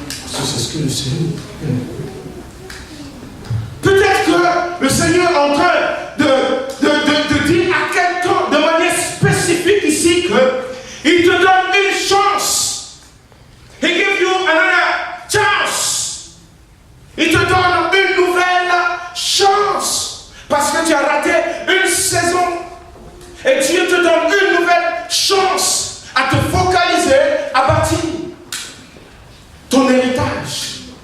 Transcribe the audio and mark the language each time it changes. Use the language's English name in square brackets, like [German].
[French] C'est ce que le Seigneur. Peut-être que le Seigneur est en train de dire à quelqu'un de manière spécifique ici qu'il te donne une chance. [English] He gives you another chance. [French] Il te donne une nouvelle chance. Parce que tu as raté une saison. Et Dieu te donne une nouvelle chance à te focaliser, à bâtir ton héritage.